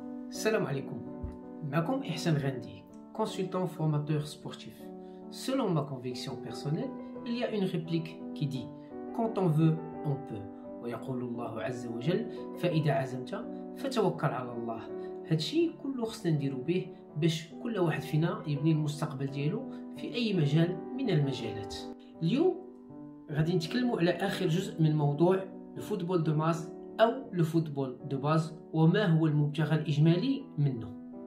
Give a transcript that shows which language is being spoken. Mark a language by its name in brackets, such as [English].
[Arabic] Salam alaikum. معكم إحسان غاندي, [French] consultant formateur sportif. Selon ma conviction personnelle, il y a une réplique qui dit quand on veut, on peut. [Arabic] ويقول الله عز وجل فإذا عزمت فتوكل على الله. هادشي كله خصنا نديرو به باش كل واحد فينا يبني المستقبل ديالو في أي مجال من المجالات. اليوم غادي نتكلموا على آخر جزء من موضوع [French] الفوتبول دو ماس أو الفوتبول دو باز، [Arabic] وما هو المبتغى الإجمالي منه.